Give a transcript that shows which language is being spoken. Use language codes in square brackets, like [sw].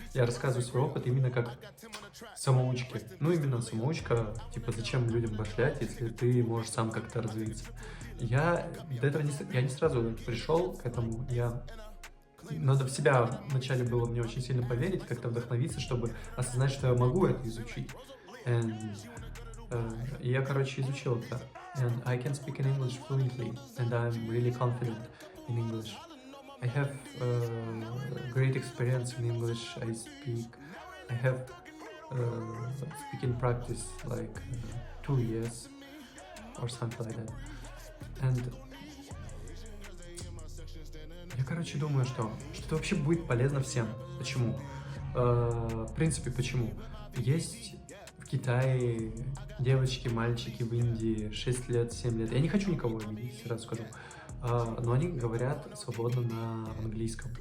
[ru] Я рассказываю свой опыт именно как самоучки. Ну, именно самоучка, типа, зачем людям башлять, если ты можешь сам как-то развиться. Я до этого я не сразу пришел к этому, надо в себя вначале было мне очень сильно поверить, как-то вдохновиться, чтобы осознать, что я могу это изучить. [en] And, [ru] и я, короче, изучил это. [en] And I can speak in English fluently, and I'm really confident in English. I have great experience in English. I have speaking practice like 2 years or something like that. And [ru] я, короче, думаю, что это вообще будет полезно всем. Почему? В принципе, почему? Есть в Китае девочки, мальчики в Индии 6 лет, 7 лет. Я не хочу никого обидеть, сразу скажу. Но они говорят свободно на английском.